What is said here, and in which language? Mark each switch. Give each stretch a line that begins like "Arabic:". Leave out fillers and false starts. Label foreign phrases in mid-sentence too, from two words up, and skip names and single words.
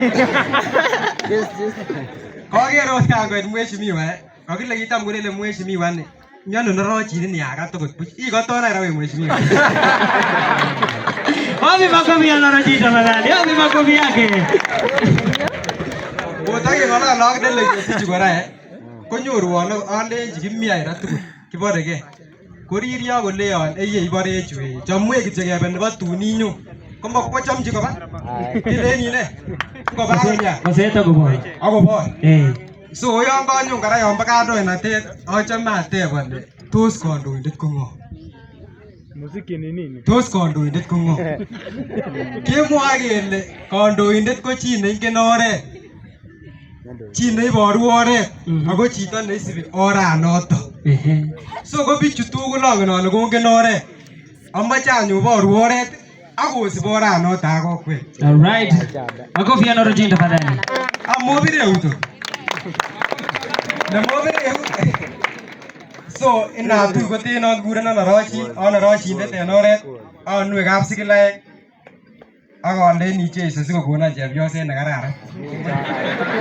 Kalenjin: Koker ot kangoit mheshimiwa kokile kitam kolele mheshimiwa ni miano norochini ni aka tokot buch ikoton ai rawe mheshimiwa.
Swahili: Wapi makofi ya Noroji tafadhali? Wapi makofi yake?
Kalenjin: Botake ngala lak dele sichu kora konyorwon alenji kimiai ra tugul kiborege. Koririo koleon eye ibore chwe chamwe kityo kebe nebo tuninyo kombochamchi koba ileni ne ngoba Kenya Koseto koboy. akoboy. So yon kanyon kora yon bo kandoinatet achome ateb ale tos kandoindet ko ng'o?
Swahili: Muziki ni nini?
Kalenjin: Tos kandoindet ko ng'o? Kemwoe kele kandoindet ko chi neingen oret, chi neiboru oret ako chito neisibi oranoto. So ko bichu tugul angen ale kongen oret, amache anyoboru oret akosib oranoto ak kokwet.
English: Alright.
Swahili: Makofi ya Noroji tafadhali.
Kalenjin: Amobire euto. Namobire euto. So inatu kotenon kurena Noroji, Norojindet en oret, anwek kapsigilaek ak andeni Jesu sikokonon chepyoset nekararan.